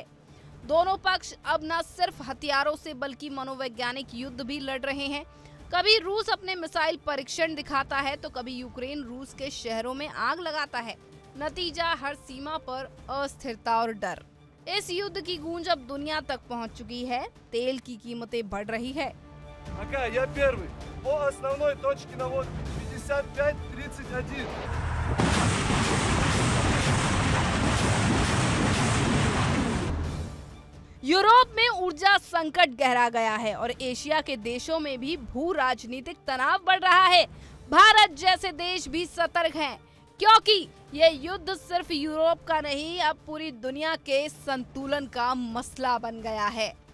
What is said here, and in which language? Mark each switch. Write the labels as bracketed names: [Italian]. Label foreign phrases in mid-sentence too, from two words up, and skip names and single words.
[Hindi] दोनों पक्ष अब न सिर्फ हथियारों से बल्कि मनोवैज्ञानिक युद्ध भी लड़ रहे हैं। कभी रूस अपने मिसाइल परीक्षण दिखाता है तो कभी यूक्रेन रूस के शहरों में आग लगाता है। नतीजा हर सीमा पर अस्थिरता और डर। इस युद्ध की गूंज अब दुनिया तक पहुंच चुकी है। तेल की कीमतें बढ़ रही है। [Russian] Я первый. По основной точке наводки 55-31. [Hindi] यूरोप में ऊर्जा संकट गहरा गया है और एशिया के देशों में भी भू राजनीतिक तनाव बढ़ रहा है। भारत जैसे देश भी सतर्क हैं, क्योंकि ये युद्ध सिर्फ यूरोप का नहीं, अब पूरी दुनिया के संतुलन का मसला बन गया है।